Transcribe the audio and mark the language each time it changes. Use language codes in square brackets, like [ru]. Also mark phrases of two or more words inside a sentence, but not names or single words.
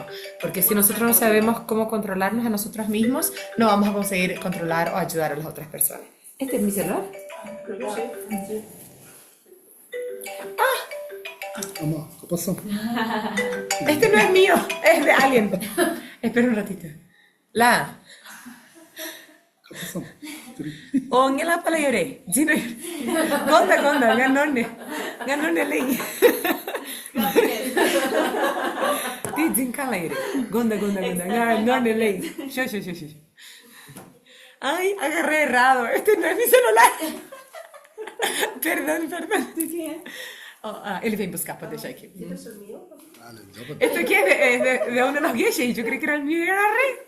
[es] Porque si nosotros no sabemos cómo controlarnos a nosotros mismos, no vamos a conseguir controlar o ayudar a las otras personas. ¿Este es mi celular? Mamá, ¿qué pasó? Este no es mío, es de alguien. Espera un ratito. ¿Qué pasó? Ongela pala yore. Jino. Gonda, ganone lei. Ti jinkala yore. Gonda, ganone lei. Yo. Ay, agarré errado. Este no es mi celular. Perdón. [pt] Ele vem buscar para deixar aqui. [es] Esto aquí es de uno de los gueyes y yo creí que era el mío y agarré.